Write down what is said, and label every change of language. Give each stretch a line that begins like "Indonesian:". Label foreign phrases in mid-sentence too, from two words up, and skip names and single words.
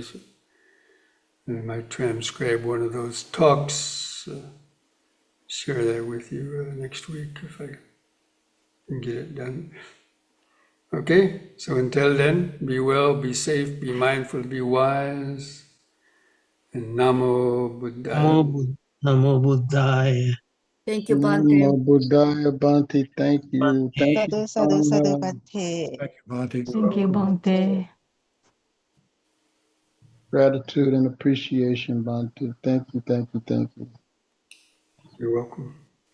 English: So I might transcribe one of those talks, share that with you next week if I can get it done. Okay, so until then, be well, be safe, be mindful, be wise. And
Pali: Namo Buddhaya. Namo Buddhaya.
English: Thank you, Namo Bhante.
Pali: Buddhaya Bhante.
English: Thank you. Thank you,
Pali: Sadhu, sadhu, sadhu,
English: Sangha. Bhante. Thank you, Bhante. Thank you, Bhante. Gratitude and appreciation, Bhante. Thank you, thank you, thank you. You're welcome.